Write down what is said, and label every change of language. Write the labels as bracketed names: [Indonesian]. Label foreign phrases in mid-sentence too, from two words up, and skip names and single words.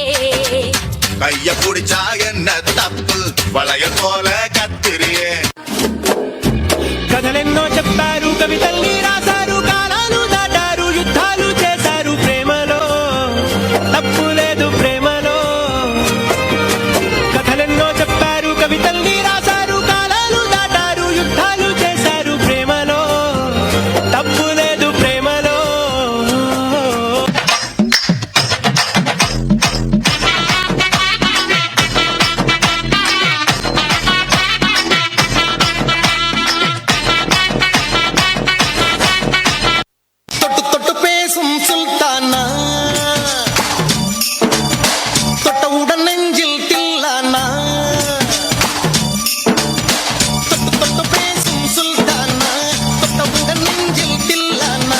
[Tamil] கைய புடிச்சா என்ன தப்பு வளையல் போல கத்திரியே [Telugu] కథలెన్నో చెప్పారు కవితల్ని రాశారు కాలాలు దాటారు యుద్ధాలు చేశారు ప్రేమలో తప్పు లేదు ప్రేమలో కథలెన్నో చెప్పారు కవితల్ని రాశారు కాలాలు దాటారు యుద్ధాలు చేశారు ప్రేమలో తప్పు లేదు ప్రేమలో [Tamil] தொட்டு தொட்டு பேசும் சுல்தானா தொட்டவுடன் நெஞ்சில் தில்லானா தொட்டு தொட்டு பேசும் சுல்தானா தொட்டவுடன் நெஞ்சில் தில்லானா